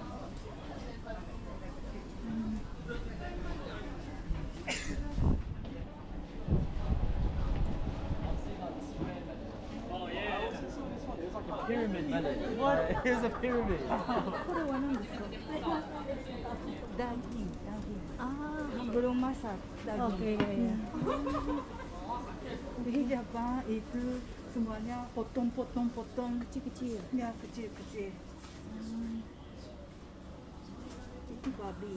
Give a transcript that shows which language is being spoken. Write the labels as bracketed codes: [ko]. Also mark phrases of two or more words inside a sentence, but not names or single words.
[en] Pyramid. Here's a pyramid. [ja] これは何ですか? [id] Daging. Belum masak daging. Oke. Di Jepang itu semuanya potong Kecil-kecil. ya, kecil. Itu babi.